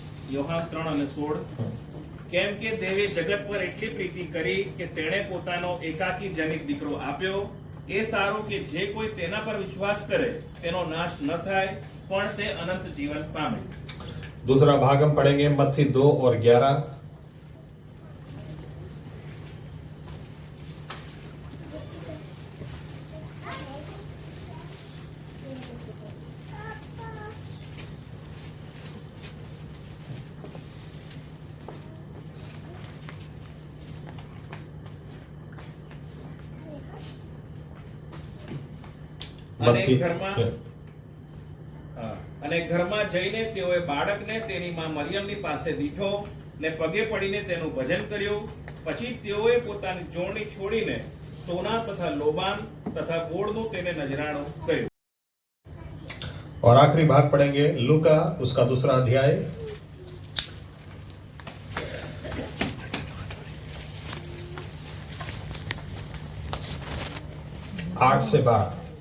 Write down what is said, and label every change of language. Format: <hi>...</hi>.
<gu>યોહાન 3 અને 16 કેમ કે દેવે જગત પર એટલી પ્રીતિ કરી કે તેણે પોતાનો એકાકી જનિત દીકરો આપ્યો, એ સારું કે જે કોઈ તેના પર વિશ્વાસ કરે તેનો નાશ ન થાય પણ તે અનંત જીવન પામે।</gu> <hi>दूसरा भाग हम पढ़ेंगे मत्ती 2 और 11।</hi> <gu>અને ઘરમાં જઈને તેઓએ બાળકને તેની માં મરિયમની પાસે દીઠો ને પગે પડીને તેનું ભજન કર્યું। પછી તેઓએ પોતાની જોડણી છોડીને સોના તથા લોબાન તથા ગોળનું તેને નજરાણું કર્યું।</gu> <hi>और आखिरी भाग पढ़ेंगे लूका उसका 2 अध्याय 8 से 12।</hi>